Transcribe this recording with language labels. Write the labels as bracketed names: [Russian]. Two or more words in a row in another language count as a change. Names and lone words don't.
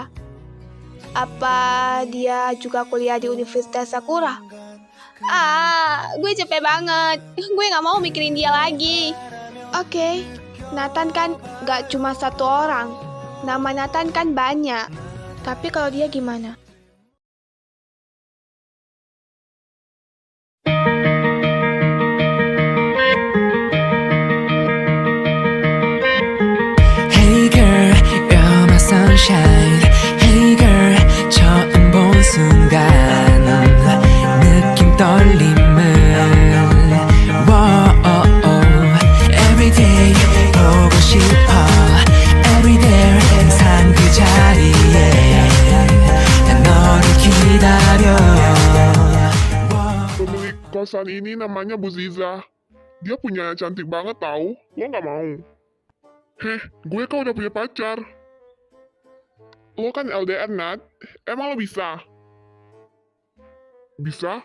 [Indonesian] Apa dia juga kuliah di Universitas Sakura? Gue capek banget. Gue gak mau mikirin dia lagi. Oke, Nathan kan gak cuma 1 orang. Nama Nathan kan banyak. Tapi kalau dia gimana? [English] Hey girl, you're my sunshine. Hey girl, [Korean] 처음 본 순간 느낌 떨림을. [English] Whoa, everyday [Korean] 보고 싶어. Everyday 항상 그 자리에 난 너를 기다려. [Indonesian] Pemilik kosan ini namanya Bu Ziza. Dia punya cantik banget tahu. Lo nggak mau? Heh, gue kan udah punya pacar. Lo kan LDR, Nat. Emang lo bisa? Bisa?